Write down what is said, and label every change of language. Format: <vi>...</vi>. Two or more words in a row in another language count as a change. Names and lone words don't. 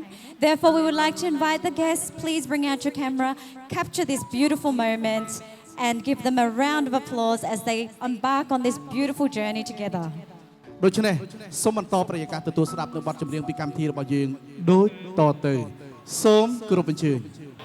<en>Therefore, we would like to invite the guests, please bring out your camera, capture this beautiful moment and give them a round of applause as they embark on this beautiful journey together.</en> <km>ដូច្នេះសូមបន្តប្រយាករទទួលស្ដាប់នៅបទចម្រៀងពីកម្មវិធីរបស់យើងដូចតទៅសូមគោរពអញ្ជើញ</km>